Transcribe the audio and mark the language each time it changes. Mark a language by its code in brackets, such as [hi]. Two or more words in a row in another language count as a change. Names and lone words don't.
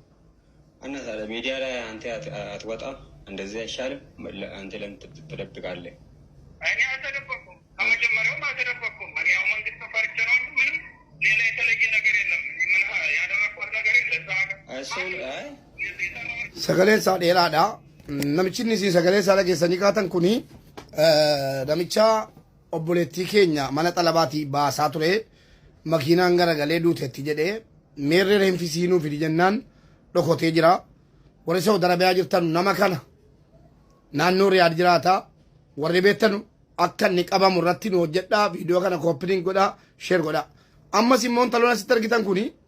[am] እና ታዲያ ሚዲያ ላይ አንተ አትወጣም እንደዚህ አይሻልም አንተ ለምን ትደብቃለህ እኔ አልተደበኩም ከመጀመሪያውም አልተደበኩም እኔ ያው መንግስት ፈርቼ ነው እንጂ ምንም ሌላ የተለየ ነገር የለም ምን ያደረኩት ነገር የለም እሱን አይ [om] sagaleen isaa dheeraadha namichi inni isin sagalee isaa dhageessanii kaatan kuni namicha obboleettii keenya mana xalabaatii baasaa ture makiinaan garagalee duuteetti jedhee meerree reenfisiinuu fidi jennaan dhokotee jira warri Saudi Arabiyaa jirtan nama kana naannoo Riyaad jiraata warri beektan akka inni qabamu irratti nu hojjedhaa viidiyoo kana kooppiin godhaa sheer godhaa ammas immoo taloon asitti argitan kuni